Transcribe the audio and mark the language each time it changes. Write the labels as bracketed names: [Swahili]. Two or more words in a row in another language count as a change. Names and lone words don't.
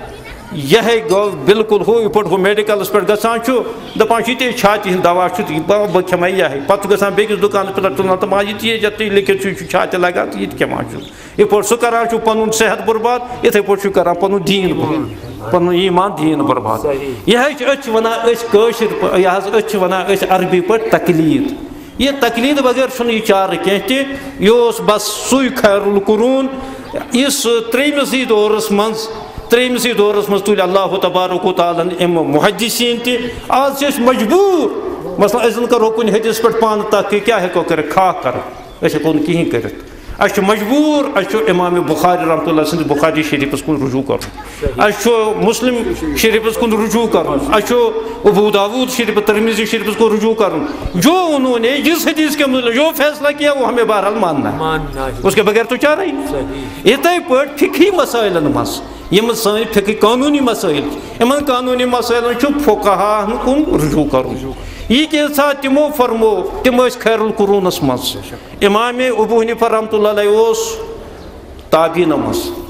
[Kashmiri] یہ گو بالکل ہُہ یِتھ پٲٹھۍ ہُہ میڈیکلس پٮ۪ٹھ گژھان چھُ دپان چھُ یِتے چھاتہِ ہِنٛدۍ دوا چھُ بہٕ کھٮ۪مے یِہے پتہٕ چھُ گژھان بیٚکِس دُکانس پٮ۪ٹھ تُلان دپان یہِ تہِ ییٚتہِ تُہۍ لیکھِتھ چھُ یہِ چھُ چھاتہِ لگان تہٕ یہِ تہِ کھٮ۪وان چھُ یِتھ پٲٹھۍ سُہ کران چھُ پنُن صحت برباد یِتھَے پٲٹھۍ چھُ کران پنُن دیٖن پنُن ایٖمان دیٖن برباد یِہے چھِ أسۍ چھِ ونان أسۍ کٲشِر یہِ حظ أسۍ چھِ ونان أسۍ عربی پٲٹھۍ تقلیٖد یہ تقلیٖد بغیر چھُنہٕ یہِ چارٕ کینٛہہ تہِ یہِ اوس بس سُے خیر القرون یُس ترٛیٚیمِسٕے دورس منٛز تُلۍ اللہ تبارک و تعالیٰ اَمہِ محدثیٖن تہِ آز چھِ أسۍ مجبوٗر مثلاً أسۍ زن کرو کُنہِ حدیث پٮ۪ٹھ پانہٕ تحقیٖق کیٛاہ ہٮ۪کو کٔرِتھ خاک کرو أسۍ ہٮ۪کو نہٕ کِہیٖنۍ کٔرِتھ اَسہِ چھُ مجبوٗر اَسہِ چھُ امامِ بُخاری رحمتہ اللہ سٕنٛدِس بُخاری شریٖفس کُن رجوٗع کرُن اَسہِ چھُ مُسلم شریٖفس کُن رجوٗع کرُن اَسہِ چھُ ابوٗ داوٗد شریٖف ترمیٖزی شریٖفس کُن رجوٗع کرُن [Urdu] جو انہوں نے جس حدیث کے مطلب جو فیصلہ کیا وہ ہمیں بہرحال ماننا ہے اس کے بغیر تو چارہ ہی [Kashmiri] یِتھَے پٲٹھۍ فِقہی مسائلن منٛز یِم سٲنۍ فِقہی قانوٗنی مسٲیِل یِمن قانوٗنی مسٲیلن چھُ فُقہاہن کُن رجوٗع کرُن یہ کینٛژھا تِمو فرمو تِم ٲسۍ خیر القرونس منٛز امامِ ابوٗ حنیٖفہ رحمتہ اللہ علیہ اوس تابعیٖنو منٛز